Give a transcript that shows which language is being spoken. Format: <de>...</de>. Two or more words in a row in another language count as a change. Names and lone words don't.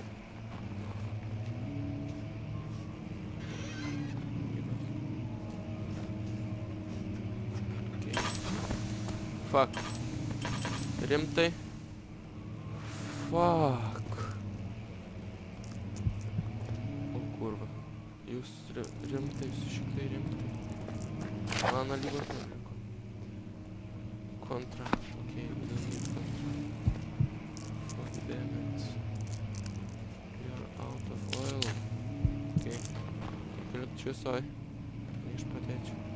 <en>Okay.</en> <lt>Fuck. Rimtai. Fuck. O kurva. Jūs rimtai, visiškai rimtai. Mano lygos neliko. Kontra.</lt> <en>Okay, we don't need kontra. Fuck damn it. You're out of oil.</en> <lt>Okay. Galiu šviesoj. Neišpatėčiau.</lt>